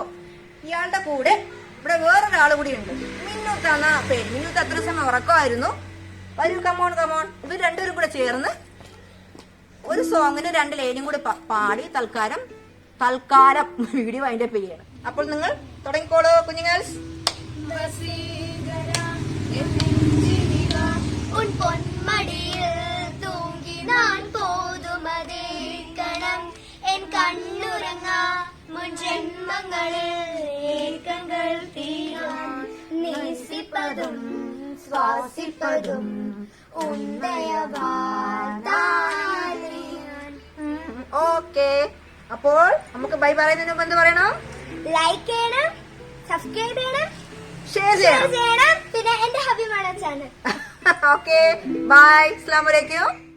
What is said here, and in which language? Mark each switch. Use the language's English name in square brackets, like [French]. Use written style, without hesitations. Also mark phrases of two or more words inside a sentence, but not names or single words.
[Malayalam] ഇയാളുടെ കൂടെ ഇവിടെ വേറൊരാൾ കൂടി ഉണ്ട്, മിന്നൂത്താണ് പേര്. മിന്നൂത്ത് അത്ര സമയം ഉറക്കമായിരുന്നു. വരൂ, കമോൺ. ഇവർ രണ്ടുപേരും കൂടെ ചേർന്ന് ഒരു സോങ്ങിന് 2 ലൈനും കൂടി പാടി തൽക്കാലം വീഡിയോ അതിന്റെ പേരാണ്. അപ്പോൾ നിങ്ങൾ തുടങ്ങിക്കോളൂ കുഞ്ഞുങ്ങൾ. [Tamil] உன் பொன்மடியில் தூங்கி நான் போதுமதே கணம் என் கண்ணுறங்கா முன் ஜென்மங்களில் ஏக்கங்கள் தீரும் நேசிப்பதும் சுவாசிப்பதும் ഉണ്ടയവാദാലേ. [Malayalam] ഓക്കെ, അപ്പോൾ നമുക്ക് ബൈ പറയുന്നതിന് മുമ്പ് എന്ത് പറയണം? ലൈക്ക് ചെയ്യണം, സബ്സ്ക്രൈബ് ചെയ്യണം, ഷെയർ ചെയ്യണം, പിന്നെ എന്റെ ഹബിമാണ ചാനൽ. [English] okay, bye, [Arabic] السلام عليكم.